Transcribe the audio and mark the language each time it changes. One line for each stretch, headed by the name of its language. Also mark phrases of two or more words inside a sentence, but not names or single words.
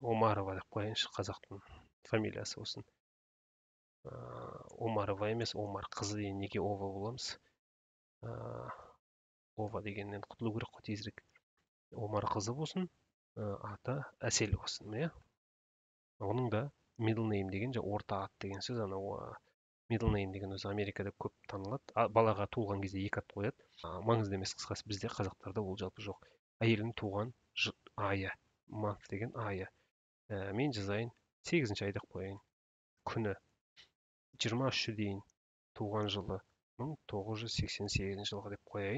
Kazakh: Омарова деп қояйыншы, қазақтың фамилиясы болсын. Омарова емес, Омар қызы деген, неге ова боламыз? Ова дегеннен құтылу керек қой тезірек. Омар қызы болсын, аты әсел болсын, иә. Оның да
English: middle name
Kazakh: деген, орта ат деген сөз. Анау
English: middle name
Kazakh: деген өзі Америкада көп танылады. Балаға туылған кезде екі ат қояды. Маңызды емес, қысқасы бізде қазақтарда ол жалпы жоқ. Әйелдің туған айы, month деген айы. Мен жазайын 8-ші ай деп қояйын. Күні 23-ші дейін, туған жылы 1988 жылғы деп қояйын.